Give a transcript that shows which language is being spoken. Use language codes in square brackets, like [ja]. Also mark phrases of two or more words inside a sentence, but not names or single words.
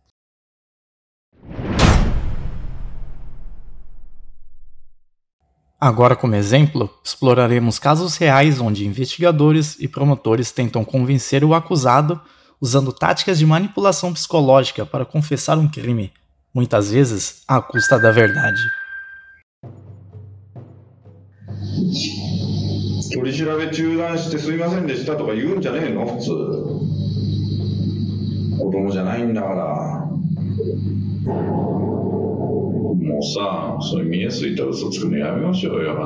[pt] Agora, como exemplo, exploraremos casos reais onde investigadores e promotores tentam convencer o acusado usando táticas de manipulação psicológica para confessar um crime, muitas vezes à custa da verdade. [ja] 取り調べ中断してすいませんでしたとか言うんじゃねえの普通。子供じゃないんだから。もうさ、そういう見えすいた嘘つくのやめましょうよ。